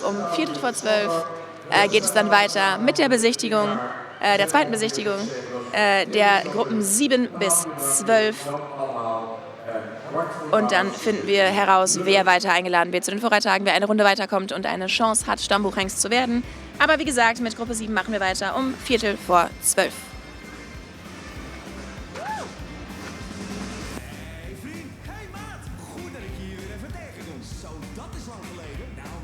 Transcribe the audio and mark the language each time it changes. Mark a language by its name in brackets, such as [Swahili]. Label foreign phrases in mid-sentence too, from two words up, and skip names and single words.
[German] Um 11:45 geht es dann weiter mit der Besichtigung, der zweiten Besichtigung der Gruppen 7 bis 12. Und dann finden wir heraus, wer weiter eingeladen wird zu den Vorreitagen, wer eine Runde weiterkommt und eine Chance hat, Stammbuchhengst zu werden. Aber wie gesagt, mit Gruppe 7 machen wir weiter um 11:45. [Dutch] Hey vriend, hey maat. Goed dat ik je hier weer even tegenkom. Zo, dat is lang geleden.